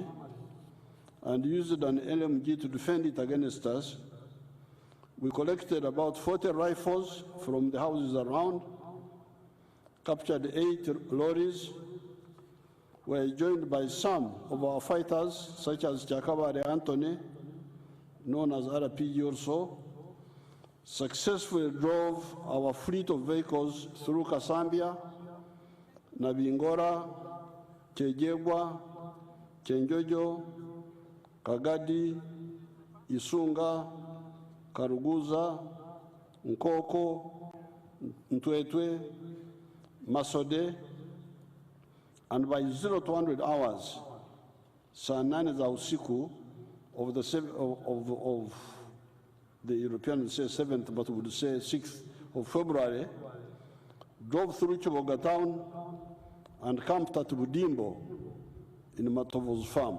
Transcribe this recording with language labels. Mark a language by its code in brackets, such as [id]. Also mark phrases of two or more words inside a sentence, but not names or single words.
[en] and used an LMG to defend it against us, we collected about 40 rifles from the houses around, captured 8 lorries, were joined by some of our fighters, such as Chakabare Anthony, known as RPG also, successfully drove our fleet of vehicles through Kasambia, Nabingora, Chejegwa, Chenjojo, Kagadi, Isunga, Karuguza, Nkoko, Ntwetwe, Masode, and by 0 to 100 hours, [sw] saa 9 za usiku [en] of the Europeans say 7th, but would say 6th of February, drove through Chiboga town and camped at Budimbo in Matovo's farm.